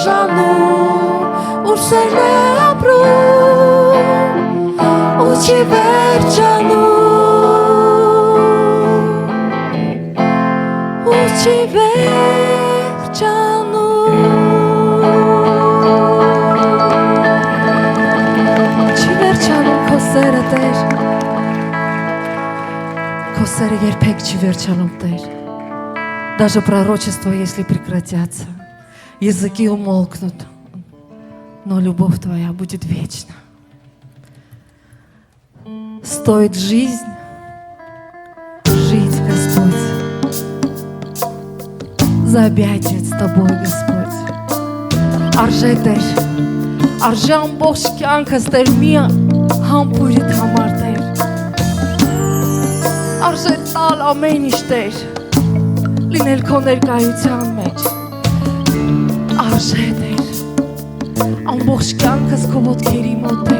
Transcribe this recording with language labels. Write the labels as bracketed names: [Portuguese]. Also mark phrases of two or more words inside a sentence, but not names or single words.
[Armenian] անում, ուր սերն է ապրում, ու չի վերջանում, ու չի վերջանում, չի վերջանում քո սերը Տեր, քո սերը երբեք չի վերջանում Տեր. [Russian] Даже пророчества, если прекратятся, языки умолкнут, но любовь Твоя будет вечна. Стоит жизнь жить, Господь, за объятия с Тобой, Господь. [Armenian] Արժե Տեր, արժե ամբողջ կյանքս Տեր մի համբույրիդ համար Տեր. Արժե տալ ամեն ինչ Տեր, լինել քո ներկայության մեջ. Արժե Տեր, ամբողջ կյանքս քո ոտքերի մոտ Տեր.